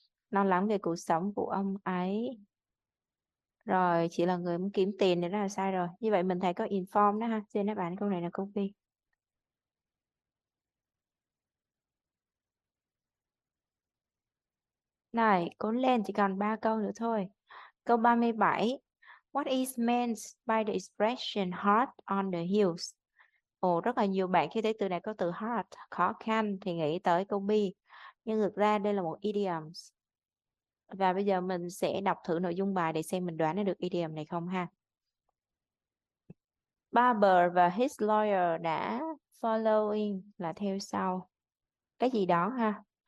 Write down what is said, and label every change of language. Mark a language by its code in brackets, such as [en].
[vi] Lo lắng về cuộc sống của ông ấy. Rồi, chỉ là người muốn kiếm tiền thì đó là sai rồi. Như vậy mình thấy có inform đó ha. Trên đáp án câu này là câu B. Này, cố lên, chỉ còn 3 câu nữa thôi. Câu 37. [en] What is meant by the expression hard on the heels? [vi] Ồ, rất là nhiều bạn khi thấy từ này có từ hard, khó khăn thì nghĩ tới câu B. Nhưng thực ra đây là một idiom. Và bây giờ mình sẽ đọc thử nội dung bài để xem mình đoán được idiom này không ha. Barber và [en] his lawyer [vi] đã following là theo sau. Cái gì đó ha.